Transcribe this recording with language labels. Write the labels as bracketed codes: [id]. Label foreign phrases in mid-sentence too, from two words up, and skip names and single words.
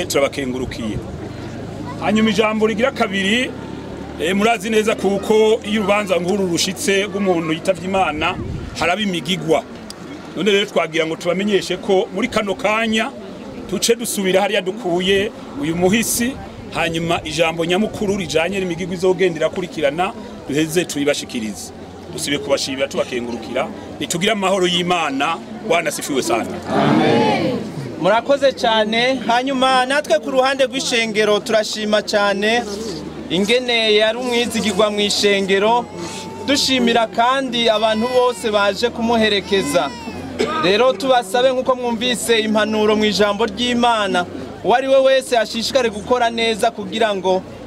[rn] turabakengurukiye hanyuma ijambo rigira kabiri murazi neza kuko iyo urubanza nkuru rushitse rw'umuntu yitavye Imana haraba imigigwa none rero twagira ngo tubamenyeshe ko muri kano kanya tuce dusubira hariya dukuye uyu muhisi hanyuma ijambo nyamukuru rijanye n'imigigwa izogendera kurikirana duheze tuyibashikirize dusibe kubashimira tubakengurukira nitugira amahoro y'Imana [sw] Bwana sifiwe sana [rn] amen. Murakoze cyane hanyuma natwe ku ruhande rw'ishengero turashima cyane ingene yari umwizigirwa mu ishengero dushimira kandi abantu bose baje kumuherekeza rero tubasabe nk'uko mwumvise impanuro mu ijambo ry'Imana uwari we wese ashishikare gukora neza kugira ngo